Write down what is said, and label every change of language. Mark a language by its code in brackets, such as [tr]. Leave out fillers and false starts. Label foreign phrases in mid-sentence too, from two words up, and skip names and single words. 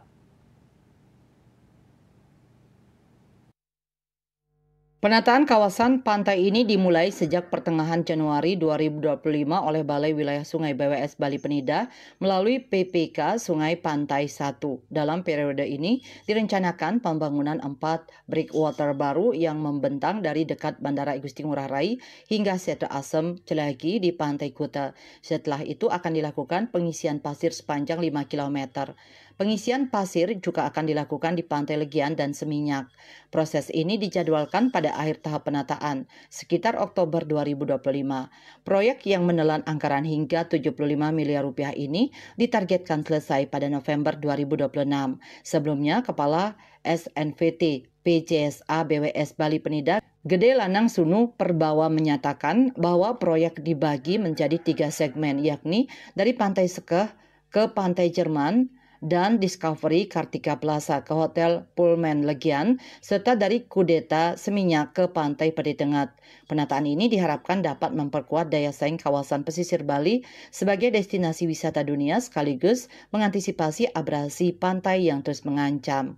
[id] Penataan kawasan pantai ini dimulai sejak pertengahan Januari 2025 oleh Balai Wilayah Sungai BWS Bali Penida melalui PPK Sungai Pantai 1. Dalam periode ini direncanakan pembangunan 4 breakwater baru yang membentang dari dekat Bandara Igusti Ngurah Rai hingga Setu Asem Celagi di Pantai Kuta. Setelah itu akan dilakukan pengisian pasir sepanjang 5 km. Pengisian pasir juga akan dilakukan di Pantai Legian dan Seminyak. Proses ini dijadwalkan pada akhir tahap penataan, sekitar Oktober 2025. Proyek yang menelan anggaran hingga 75 miliar rupiah ini ditargetkan selesai pada November 2026. Sebelumnya, Kepala SNVT PJSA BWS Bali Penida Gede Lanang Sunu Perbawa menyatakan bahwa proyek dibagi menjadi 3 segmen, yakni dari Pantai Sekeh ke Pantai Jerman, dan Discovery Kartika Plaza ke Hotel Pullman Legian, serta dari Kudeta Seminyak ke Pantai Pedetengat. Penataan ini diharapkan dapat memperkuat daya saing kawasan pesisir Bali sebagai destinasi wisata dunia sekaligus mengantisipasi abrasi pantai yang terus mengancam.